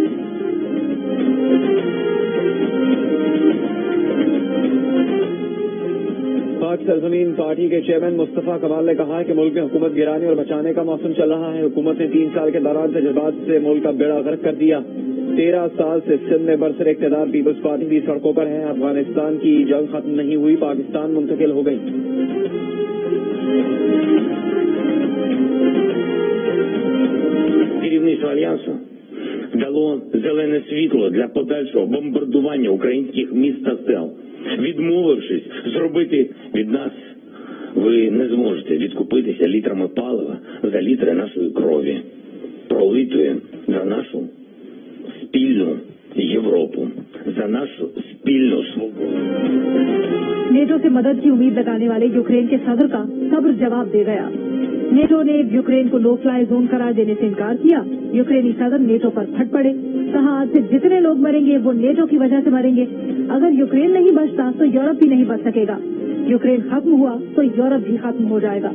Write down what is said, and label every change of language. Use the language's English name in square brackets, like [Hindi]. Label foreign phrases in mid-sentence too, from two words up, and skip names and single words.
[Urdu] پاک سرزمین پارٹی کے چیئرمین مصطفیٰ کمال نے کہا ہے کہ ملک میں حکومت گرانے اور بچانے کا موسم چل رہا ہے. حکومت نے 3 سال کے دوران تجربات سے ملک کا بیڑا غرق کر دیا. 13 سال سے سندھ میں برسرِ اقتدار پیپلز پارٹی بھی سڑکوں پر ہے. افغانستان کی جنگ ختم نہیں ہوئی، پاکستان منتقل ہو گئی. [Ukrainian] Керівництво Альянсу дало зелене світло для подальшого бомбардування українських міст та сел. Відмовившись зробити від нас, ви не зможете відкупитися літрами палива за літри нашої крові, пролитої за нашу спільну Європу, за нашу спільну свободу. [Urdu] نیٹو سے مدد کی امید لگانے والے یوکرین کے صدر کا صبر جواب دے گیا. نیٹو نے یوکرین کو [English] no fly zone [Urdu] قرار دینے سے انکار کیا. یوکرینی صدر نیٹو پر پھٹ پڑے۔ کہا آج سے جتنے لوگ مریں گے وہ نیٹو کی وجہ سے مریں گے. اگر یوکرین نہیں بچتا تو یورپ بھی نہیں بچ سکے گا۔ یوکرین ختم ہوا تو یورپ بھی ختم ہو جائے گا.